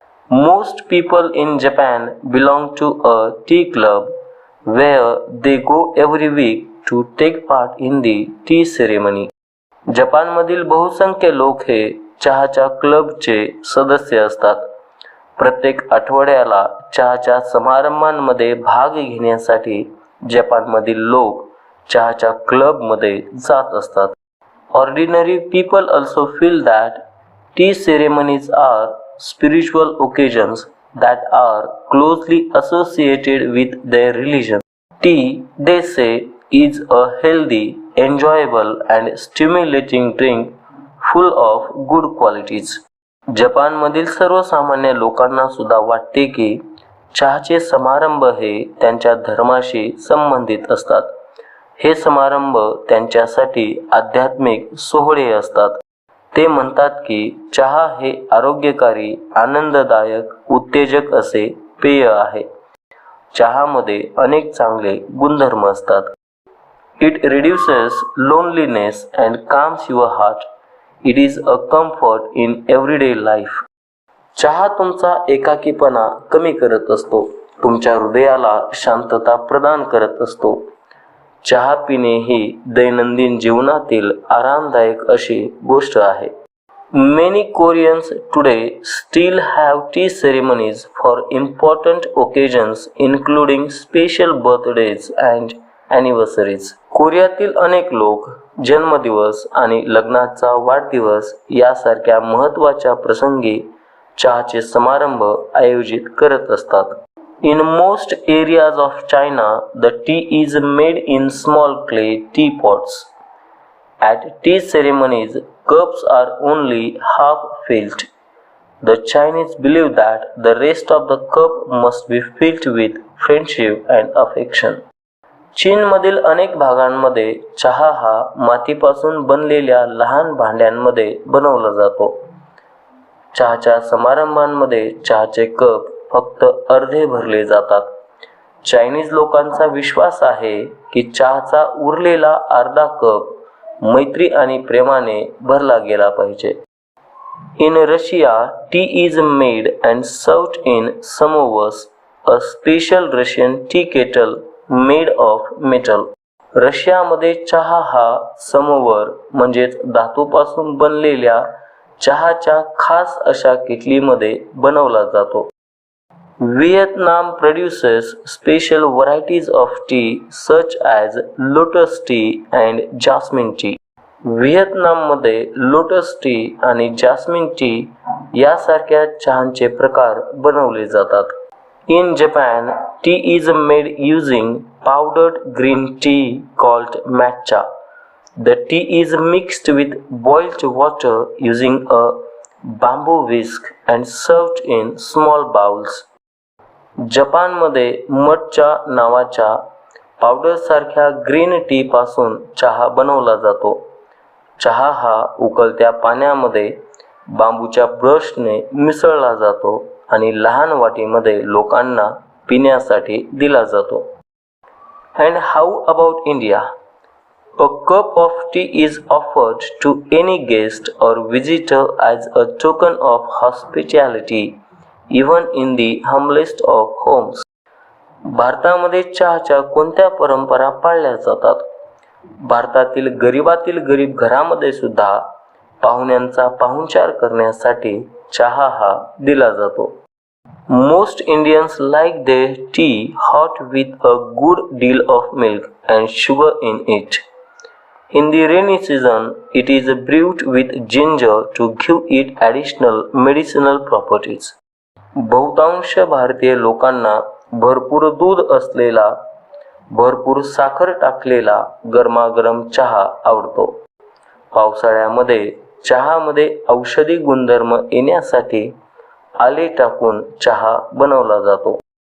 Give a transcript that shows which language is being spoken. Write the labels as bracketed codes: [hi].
[en] Most people in Japan belong to a tea club where they go every week to take part in the tea ceremony. [mr] जपानमधील बहुसंख्य लोक हे चहाच्या क्लबचे सदस्य असतात. प्रत्येक आठवड्याला चहाच्या समारंभांमध्ये भाग घेण्यासाठी जपानमधील लोक चहाच्या क्लबमध्ये जात असतात. [en] Ordinary people also feel that tea ceremonies are spiritual occasions that are closely associated with their religion. Tea, they say, is a healthy, enjoyable and stimulating drink full of good qualities. [mr] जपानमधील सर्वसामान्य लोकांना सुद्धा वाटते की चहाचे समारंभ हे त्यांच्या धर्माशी संबंधित असतात. हे समारंभ त्यांच्यासाठी आध्यात्मिक सोहळे असतात. ते म्हणतात की चहा हे आरोग्यकारी, आनंददायक, उत्तेजक असे पेय आहे. चहामध्ये अनेक चांगले गुणधर्म असतात. [en] It reduces loneliness and calms your heart. It is a comfort in everyday life. [mr] चहा तुमचा एकाकीपणा कमी करत असतो, तुमच्या हृदयाला शांतता प्रदान करत असतो. चहा पिणे ही दैनंदिन जीवनातील आरामदायक अशी गोष्ट आहे. [en] Many Koreans today still have tea ceremonies for important occasions including special birthdays and anniversaries. [mr] कोरियातील अनेक लोक जन्मदिवस आणि लग्नाचा वाढदिवस यासारख्या महत्त्वाच्या प्रसंगी चहाचे समारंभ आयोजित करत असतात. [en] In most areas of China, the tea is made in small clay teapots. At tea ceremonies, cups are only half filled. The Chinese believe that the rest of the cup must be filled with friendship and affection. [mr] चीनमधील अनेक भागांमध्ये चहा हा मातीपासून बनलेल्या लहान भांड्यांमध्ये बनवला जातो. चहाच्या समारंभांमध्ये चहाचे कप फक्त अर्धे भरले जातात. चायनीज लोकांचा विश्वास आहे की चहाचा उरलेला अर्धा कप मैत्री आणि प्रेमाने भरला गेला पाहिजे. [en] In Russia, tea is made and served in samovars, a special Russian tea kettle made of metal. [mr] रशियामध्ये चहा हा समोवर म्हणजेच धातूपासून बनलेल्या चहाच्या खास अशा किटलीमध्ये बनवला जातो. [en] Vietnam produces special varieties of tea such as lotus tea and jasmine tea. [mr] व्हिएतनाममध्ये lotus T आणि जास्मिन टी यासारख्या चहांचे प्रकार बनवले जातात. [en] In Japan, tea is made using powdered green tea called matcha. The tea is mixed with boiled water using a bamboo whisk and served in small bowls. [mr] जपानमध्ये मटच्या नावाच्या पावडरसारख्या green tea पासून चहा बनवला जातो. चहा हा उकळत्या पाण्यामध्ये बांबूच्या ब्रशने मिसळला जातो आणि लहान वाटीमध्ये लोकांना पिण्यासाठी दिला जातो. [en] And how about India? A cup of tea is offered to any guest or visitor as a token of hospitality, even in the humblest of homes. [mr] भारतामध्ये चहाच्या कोणत्या परंपरा पाळल्या जातात? भारतातील गरीबातील गरीब घरामध्ये सुद्धा पाहुण्यांचा पाहुणचार करण्यासाठी चहा हा दिला जातो. [en] Most Indians like their tea hot with a good deal of milk and sugar in it. In the rainy season, it is brewed with ginger to give it additional medicinal properties. [mr] बहुतांश भारतीय लोकांना भरपूर दूध असलेला, भरपूर साखर टाकलेला गरमागरम चहा आवडतो. पावसाळ्यामध्ये चहामध्ये औषधी गुणधर्म येण्यासाठी आले टाकून चहा बनवला जातो.